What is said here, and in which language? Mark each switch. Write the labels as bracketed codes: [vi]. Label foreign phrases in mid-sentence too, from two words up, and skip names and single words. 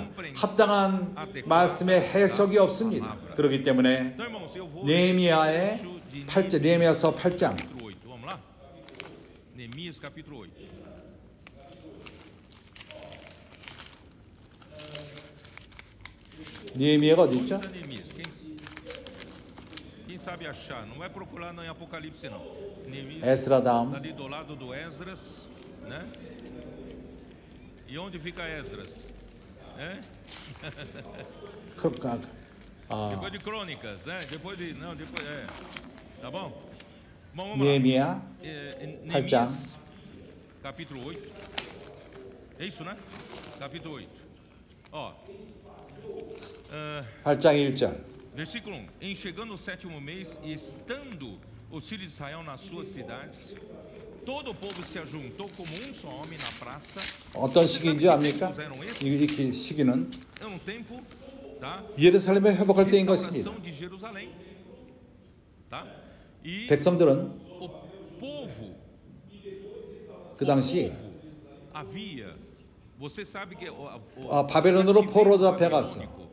[ko] 합당한 말씀의 해석이 없습니다. 그렇기 때문에 느헤미야의 8장, 느헤미야서 8장. 느헤미야가 어디 있죠? [pt] Sabe achar, não vai procurar não em Apocalipse não. [ko] 에스라 다음. [pt] Ali do lado do Esdras, né? E onde fica Esdras? Depois de Crônicas, né? Depois de tá bom? Vamos lá. [ko] 느헤미야 8장. [pt] Capítulo 8. É isso, né? Capítulo 8. Ó. [ko] 8장 1절. [pt] Versículo 1. Em chegando o 7º mês e estando os filhos de Israel nas suas cidades, todo o povo se ajuntou como um só homem na praça. [ko] 어떤 시기인지 압니까? 이 시기는 예루살렘을 회복할 때인 것입니다. 백성들은 그 당시 바벨론으로 포로 잡혀갔어.